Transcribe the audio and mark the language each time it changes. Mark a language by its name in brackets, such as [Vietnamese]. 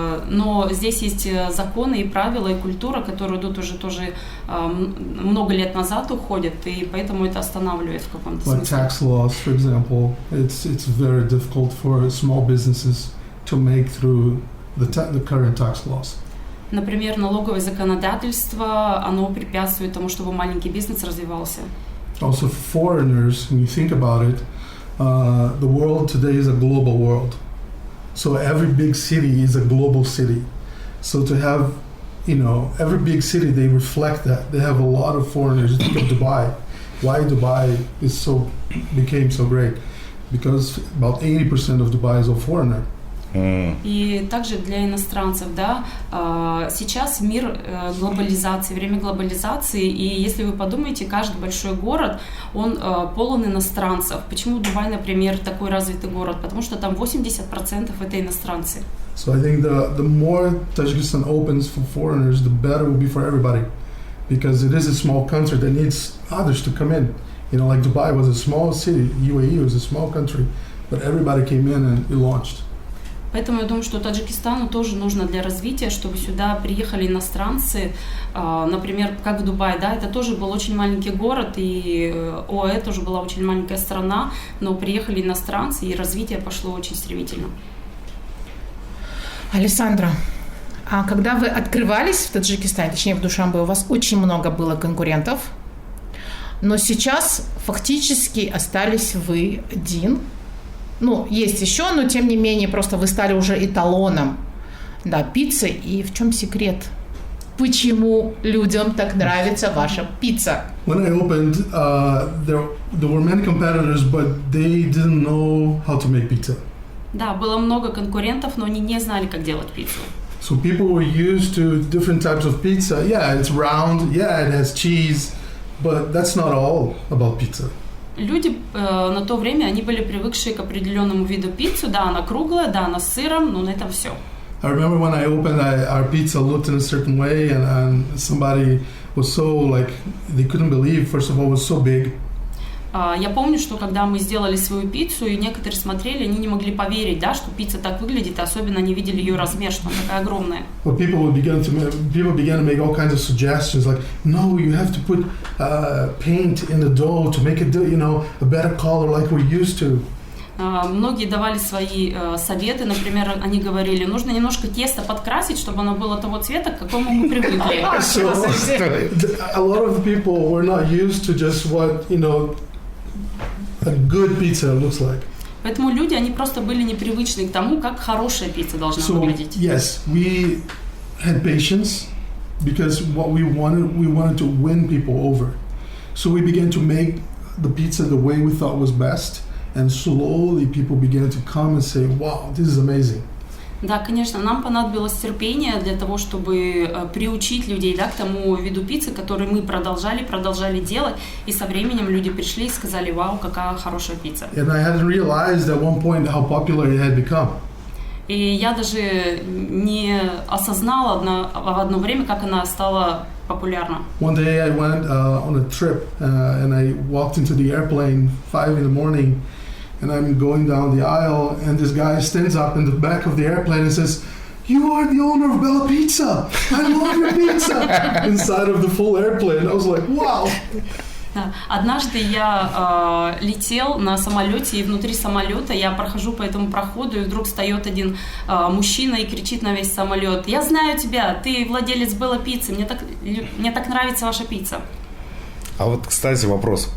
[Russian] Но здесь есть законы и правила, и культура, которые идут уже тоже много лет назад уходят, и поэтому это останавливает в каком-то [English] Like [Russian] смысле. [English] tax laws, for example, it's very difficult for small businesses to make through the current tax laws. [Russian] Например, налоговое законодательство, оно препятствует тому, чтобы маленький бизнес развивался. [English] Also, foreigners, when you think about it, the world today is a global world. So every big city is a global city. So to have, every big city, they reflect that. They have a lot of foreigners. Think of Dubai. Why Dubai became so great? Because about 80% of Dubai is a foreigner. [Russian] И также для иностранцев, да, сейчас мир глобализации, время глобализации, и если вы подумаете, каждый большой город, он полон иностранцев. Почему Дубай, например, такой развитый город? Потому что там 80% это иностранцы. [English] So I think the more Tajikistan opens for foreigners, the better it will be for everybody. Because it is a small country that needs others to come in. Like Dubai was a small city, UAE was a small country, but everybody came in and it launched. [Russian] Поэтому я думаю, что Таджикистану тоже нужно для развития, чтобы сюда приехали иностранцы, например, как в Дубае, да, это тоже был очень маленький город, и ОАЭ тоже была очень маленькая страна, но приехали иностранцы, и развитие пошло очень стремительно. Александра, а когда вы открывались в Таджикистане, точнее в Душанбе, у вас очень много было конкурентов, но сейчас фактически остались вы один. Есть еще, но тем не менее, просто вы стали уже эталоном, пиццы. И в чем секрет? Почему людям так нравится ваша пицца? [English] When I opened, there were many competitors, but they didn't know how to make pizza. [Russian] Да, было много конкурентов, но они не знали, как делать пиццу. [English] So people were used to different types of pizza. Yeah, it's round. Yeah, it has cheese, but that's not all about pizza. [Russian] Люди на то время, они были привыкшие к определенному виду пиццы. Да, она круглая, да, она с сыром, но на этом все. [English] I remember when I opened, our pizza looked in a certain way, and somebody was so they couldn't believe. First of all, it was so big. [Russian] Я помню, что когда мы сделали свою пиццу, и некоторые смотрели, они не могли поверить, да, что пицца так выглядит, и особенно они видели ее размер, что она такая огромная. [English] Well, people began to make all kinds of suggestions, like, no, you have to put paint in the dough to make it, a better color like we're used to. [Russian] Многие давали свои советы, например, они говорили, нужно немножко тесто подкрасить, чтобы оно было того цвета, к какому мы привыкли. [English] So, a lot of the people were not used to just what, a good pizza looks like. [Russian] Поэтому люди, они просто были непривычны к тому, как хорошая пицца должна выглядеть. [English] Yes, we had patience because what we wanted to win people over. So we began to make the pizza the way we thought was best, and slowly people began to come and say, "Wow, this is amazing." [Russian] Да, конечно, нам понадобилось терпение для того, чтобы приучить людей, да, к тому виду пиццы, который мы продолжали делать, и со временем люди пришли и сказали, вау, какая хорошая пицца. [English] And I hadn't realized at one point how popular it had become. [Russian] И я даже не осознала в одно время, как она стала популярна. [English] One day I went on a trip and I walked into the airplane 5 a.m. And I'm going down the aisle, and this guy stands up in the back of the airplane and says, "You are the owner of Bella Pizza! I love your pizza!" Inside of the full airplane. I was like, wow! [Russian] Однажды я летел на самолете, и внутри самолета я прохожу по этому проходу, и вдруг встает один мужчина и кричит на весь самолет: «Я знаю тебя, ты владелец Bella Pizza, мне так нравится ваша пицца». А вот, кстати, вопрос.